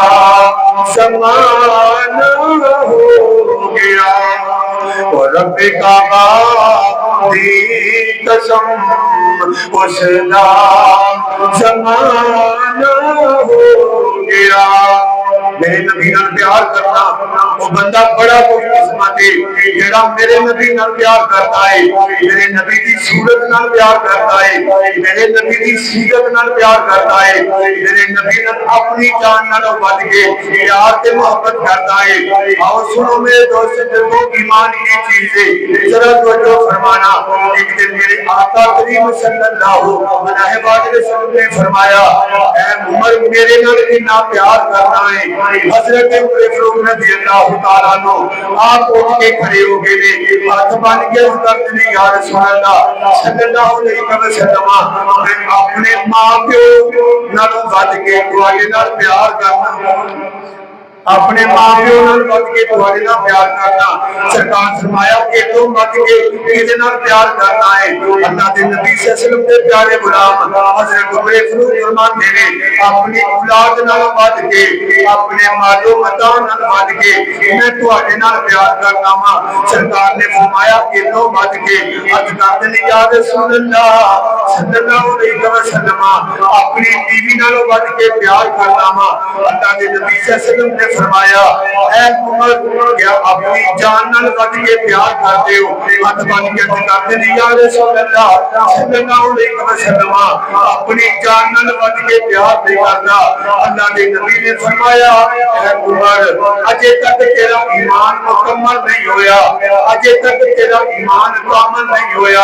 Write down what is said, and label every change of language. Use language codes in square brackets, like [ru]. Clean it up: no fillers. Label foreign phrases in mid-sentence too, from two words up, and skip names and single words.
[pa] سمان ہو گیا اور ربِ کعبہ دی قسم اسدا سمان ہو گیا میرے نبی نال پیار کرنا وہ بندہ بڑا خوشقسمت ہے جیہڑا میرے نبی نال پیار کرتا ہے میرے نبی کی صورت نال پیار کرتا ہے میرے نبی کی سیرت نال پیار کرتا ہے میرے نبی نال اپنی جان نالوں بڑھ کے پیار تے محبت کرتا ہے آؤ سنو میرے دوست دیکھو ایمان کی چیز ہے ذرا توجہ فرمانا ایک دن میرے آقا کریم [ar] صلى الله عليه وسلم [pa] نے فرمایا اے عمر میرے نال کتنا پیار کرنا ہے حضرت عمر فاروق [ar] رضي الله تعالى عنه [pa] آپ اٹھ کے کھڑے ہو گئے نے ہاتھ بن کے کرتے نے [ar] يا رسول الله صلى الله عليه وسلم [pa] میں اپنے ماں پیو نالوں ود کے تہاڈے نال پیار کرنا اپنے ماں پیو نال ود کے تہاڈے نال پیار کرنا سرکار فرمایا کہ تم ود کے کدے نال پیار کرنا ہے اللہ دے نبی [ar] صلى الله عليه وسلم [pa] دے پیارے غلام حضرت عمر فاروق فرماتے نے اپنی اولاد نال ود کے اپنے مالو متا نال ود کے میں تہاڈے نال پیار کرنا وا سرکار نے فرمایا کہ لو ود کے عرض کردے نے [ar] يا رسول الله صلى الله عليه وسلم [pa] اپنی بیوی نال ود کے پیار کرنا وا اللہ دے نبی [ar] صلى الله عليه وسلم [pa] ने فرمایا اے عمر کیا اپنی جان نال ود کے پیار کرتے ہو؟ ہاتھ بن کے کرتے نہیں [ar] یا رسول اللہ صلی اللہ علیہ وسلم [pa] اپنی جان نال ود کے پیار نہیں کرتا۔ اللہ کے نبی نے فرمایا اے عمر اجے تک تیرا ایمان مکمل نہیں ہویا، اجے تک تیرا ایمان کامل نہیں ہویا۔